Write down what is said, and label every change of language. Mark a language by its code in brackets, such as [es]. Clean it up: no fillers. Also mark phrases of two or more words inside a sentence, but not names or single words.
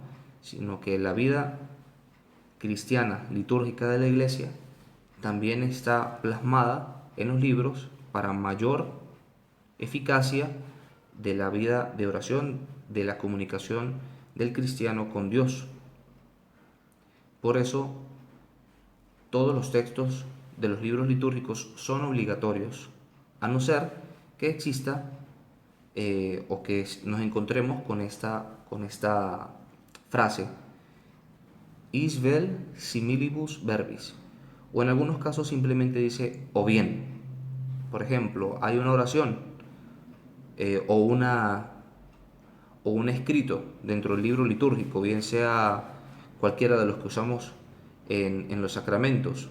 [es] Sino que la vida cristiana litúrgica de la iglesia también está plasmada en los libros para mayor eficacia de la vida de oración, de la comunicación del cristiano con Dios. Por eso, todos los textos de los libros litúrgicos son obligatorios, a no ser que exista o que nos encontremos con esta frase, [la] is vel similibus verbis, [es] o en algunos casos simplemente dice o bien. Por ejemplo, hay una oración o un escrito dentro del libro litúrgico, bien sea cualquiera de los que usamos en los sacramentos.